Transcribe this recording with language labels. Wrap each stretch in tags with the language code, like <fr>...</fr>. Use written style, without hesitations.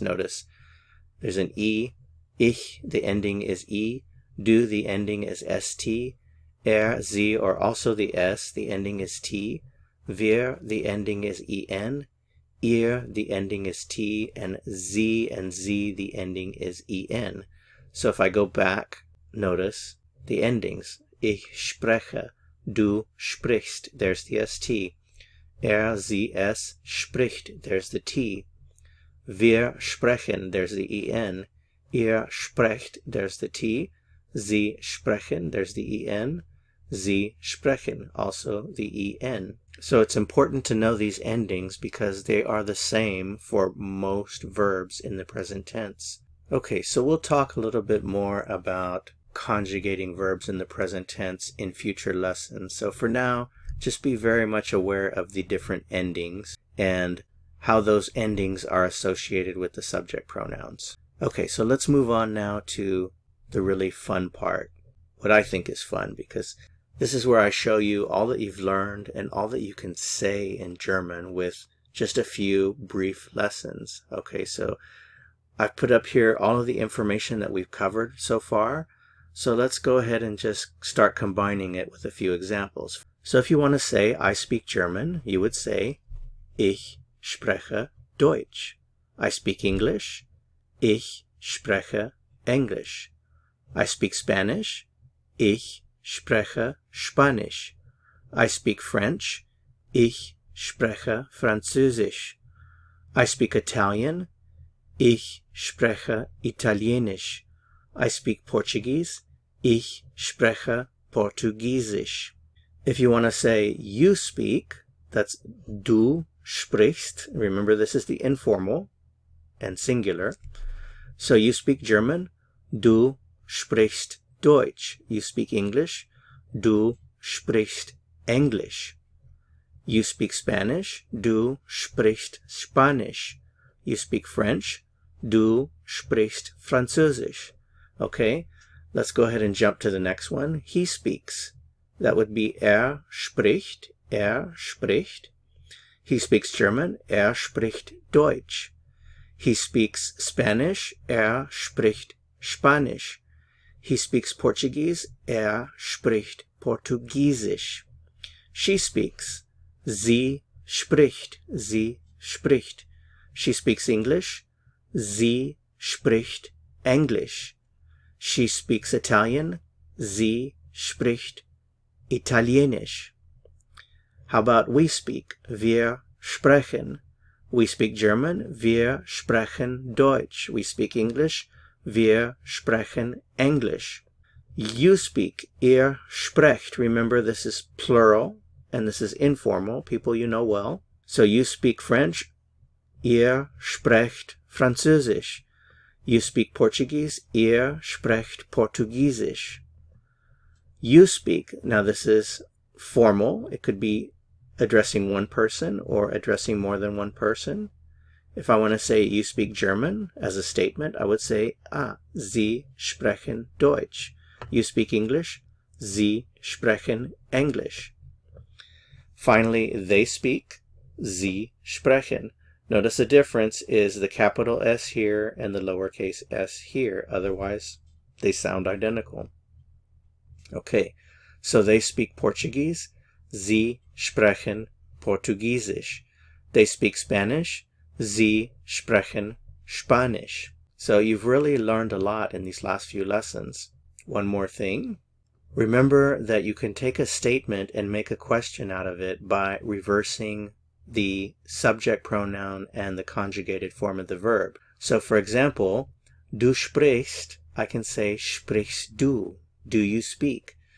<en>Notice there's an E, ich, the ending is E, du, the ending is ST, sie, or also the S, the ending is T, wir, the ending is EN, ihr, the ending is T, and sie, the ending is EN. So if I go back, notice the endings.</en> <de>Ich spreche, du sprichst,</de> <en>there's the ST.</en> <de>Sie, es spricht,</de> <en>there's the T.</en> <de>Wir sprechen,</de> <en>there's the EN.</en> <de>Ihr sprecht,</de> <en>there's the T.</en> <de>Sie sprechen,</de> <en>there's the EN.</en> <de>Sie sprechen,</de> <en>also the EN. So it's important to know these endings because they are the same for most verbs in the present tense. Okay, so we'll talk a little bit more about conjugating verbs in the present tense in future lessons. So for now, just be very much aware of the different endings and how those endings are associated with the subject pronouns. Okay, so let's move on now to the really fun part. What I think is fun, because this is where I show you all that you've learned and all that you can say in German with just a few brief lessons. Okay, so I've put up here all of the information that we've covered so far. So let's go ahead and just start combining it with a few examples. So if you want to say, I speak German, you would say,</en> <de>ich spreche Deutsch.</de> <en>I speak English,</en> <de>ich spreche Englisch.</de> <en>I speak Spanish,</en> <de>ich spreche Spanisch.</de> <en>I speak French,</en> <de>ich spreche Französisch.</de> <en>I speak Italian,</en> <de>ich spreche Italienisch.</de> <en>I speak Portuguese,</en> <de>ich spreche Portugiesisch.</de> <en>If you want to say you speak, that's</en> <de>du sprichst.</de> <en>Remember, this is the informal and singular. So you speak German,</en> <de>du sprichst Deutsch.</de> <en>You speak English,</en> <de>du sprichst Englisch.</de> <en>You speak Spanish,</en> <de>du sprichst Spanisch.</de> <en>You speak French,</en> <de>du sprichst Französisch.</de> <en>Okay, let's go ahead and jump to the next one. He speaks. That would be</en> <de>spricht, spricht.</de> <en>He speaks German,</en> <de>spricht Deutsch.</de> <en>He speaks Spanish,</en> <de>spricht Spanisch.</de> <en>He speaks Portuguese,</en> <de>spricht Portugiesisch.</de> <en>She speaks, sie spricht, sie spricht. She speaks English,</en> <de>sie spricht Englisch.</de> <en>She speaks Italian,</en> <de>sie spricht Italienisch.</de> <en>How about we speak?</en> <de>Wir sprechen.</de> <en>We speak German,</en> <de>wir sprechen Deutsch.</de> <en>We speak English,</en> <de>wir sprechen English.</de> <en>You speak,</en> <de>ihr sprecht.</de> <en>Remember, this is plural, and this is informal, people you know well. So you speak French,</en> <de>ihr sprecht Französisch.</de> <en>You speak Portuguese,</en> <de>ihr sprecht Portugiesisch.</de> <en>You speak, now this is formal. It could be addressing one person or addressing more than one person. If I want to say you speak German as a statement, I would say,</en> <de>Sie sprechen Deutsch.</de> <en>You speak English,</en> <de>Sie sprechen Englisch.</de> <en>Finally, they speak,</en> <de>Sie sprechen.</de> <en>Notice the difference is the capital S here and the lowercase s here. Otherwise, they sound identical. Okay, so they speak Portuguese,</en> <de>Sie sprechen Portugiesisch.</de> <en>They speak Spanish,</en> <de>Sie sprechen Spanisch.</de> <en>So you've really learned a lot in these last few lessons. One more thing. Remember that you can take a statement and make a question out of it by reversing the subject pronoun and the conjugated form of the verb. So for example,</en> <de>du sprichst,</de> <en>I can say</en> <de>sprichst du.</de> <en>Do you speak?</en>